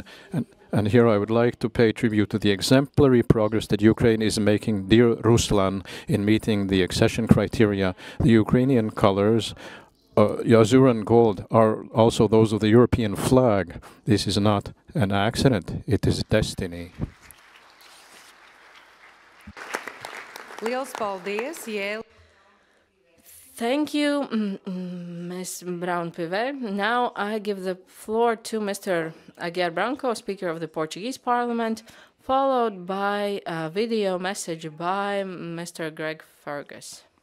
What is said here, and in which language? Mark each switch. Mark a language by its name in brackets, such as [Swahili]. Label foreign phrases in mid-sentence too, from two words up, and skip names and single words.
[English] And here I would like to pay tribute to the exemplary progress that Ukraine is making. Dear Ruslan, in meeting the accession criteria, the Ukrainian colors, azure and gold, are also those of the European flag. This is not an accident, it is destiny. [Latvian] Liels paldies, Jēl. [English] Thank you, Ms. Braun-Pivet. Now I give the floor to Mr. Aguiar Branco, Speaker of the Portuguese Parliament, followed by a video message by Mr. Greg Fergus.